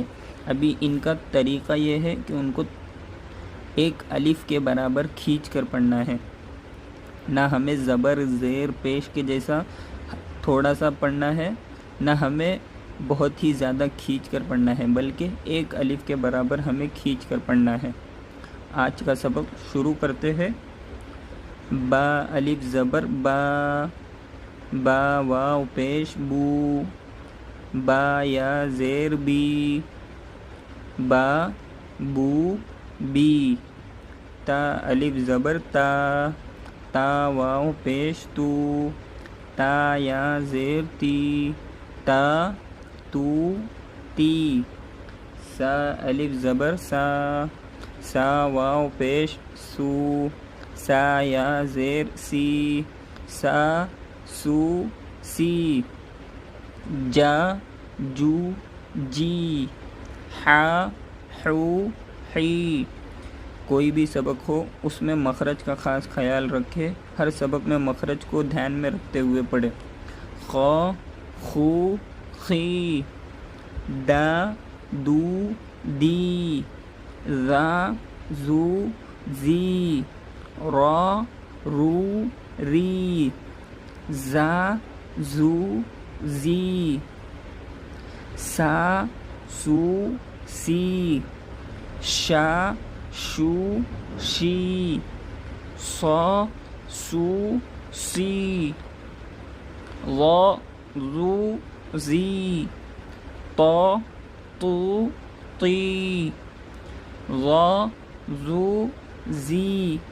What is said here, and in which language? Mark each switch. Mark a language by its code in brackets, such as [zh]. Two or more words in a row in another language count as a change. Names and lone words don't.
[ur] ابھی ان کا طریقہ یہ ہے کہ ان کو ایک الف کے برابر کھینچ کر پڑھنا ہے، نہ ہمیں زبر، زیر، پیش کے جیسا تھوڑا سا پڑھنا ہے، نہ ہمیں بہت ہی زیادہ کھینچ کر پڑھنا ہے، بلکہ ایک الف کے برابر ہمیں کھینچ کر پڑھنا ہے۔ آج کا سبق شروع کرتے ہیں۔ با الف زبر با، با واو پیش بو، با یا زیر بی، با بو بی۔ تا الف زبر تا، تا واو پیش تو، تا یا زیر تی، تا تو تی۔ سا الف زبر سا، سا واو پیش سو، سا یا زیر سی، سا سو سی۔ [ar] جا جو جی، حا حو حی۔ [ur] کوئی بھی سبق ہو اس میں مخرج کا خاص خیال رکھے، ہر سبق میں مخرج کو دھیان میں رکھتے ہوئے پڑھے۔ [ar] خا خو خی، دا دو دی، ذا زو زی، را رو ری، زا زو زی، سا سو سی، شا شو شی، صا سو سی، ظا زو زی، طا تو تی، ظا زو زی،